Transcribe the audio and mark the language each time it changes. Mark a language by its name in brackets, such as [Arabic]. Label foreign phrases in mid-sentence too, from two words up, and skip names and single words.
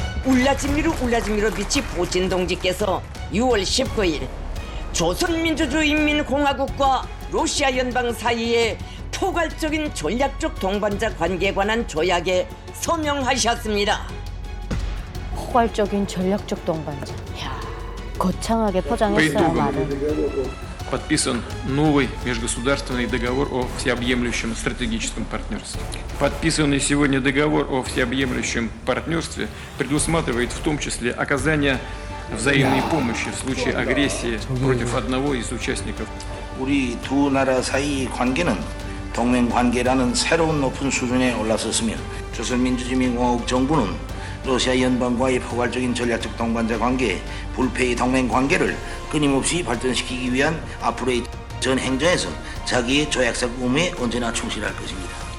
[Korean] 울라진미로 비치 푸틴 동지께서 6월 19일 조선민주주의인민공화국과 러시아 연방 사이의 포괄적인 전략적 동반자 관계에 관한 조약에 서명하셨습니다. 포괄적인 전략적 동반자. 이야, 거창하게 [Russian] По [Korean] 포장했어요, [Russian] итогам [Korean] 말을. [Russian] подписан новый межгосударственный договор о всеобъемлющем стратегическом партнерстве. Подписанный сегодня договор о всеобъемлющем партнерстве предусматривает в том числе оказание взаимной помощи в случае агрессии против одного из участников. [Korean] 우리 두 나라 사이 관계는 동맹 관계라는 새로운 높은 수준에 올라섰으며 조선민주주의인민공화국 정부는 러시아 연방과의 포괄적인 전략적 동반자 관계, 불패의 동맹 관계를 끊임없이 발전시키기 위한 앞으로의 전 행정에서 자기의 조약적 의무에 언제나 충실할 것입니다.